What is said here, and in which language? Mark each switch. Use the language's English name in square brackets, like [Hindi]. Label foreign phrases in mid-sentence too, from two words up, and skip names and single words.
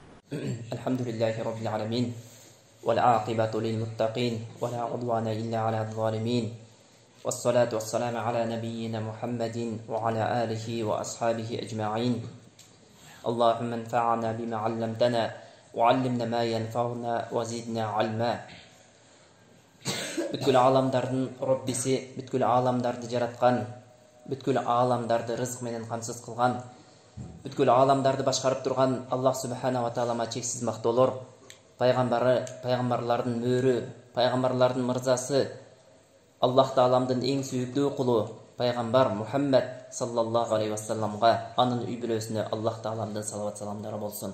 [Arabic] الحمد لله رب العالمين والعاقبة للمتقين ولا عدوان إلا على الظالمين والصلاة والسلام على نبينا محمد وعلى آله وأصحابه أجمعين اللهم انفعنا بما علمتنا وعلمنا ما ينفعنا وزدنا علما. [Kyrgyz] Бүткүл аламдардын Роббиси, бүткүл аламдарды жараткан, бүткүл аламдарды рызык менен камсыз кылган, бүткүл аламдарды башкарып турган Аллах [Arabic] سبحانه وتعالى [Kyrgyz] чексиз мактоолор, пайгамбарлардын мөөрү, пайгамбарлардын мырзасы, Аллах тааламдын эң сүйүктүү кулу пайгамбар Мухаммад [Arabic] صلى الله عليه وسلم, [Kyrgyz] анын үй бүлөсүнө Аллах тааламдын салават саламдары болсун.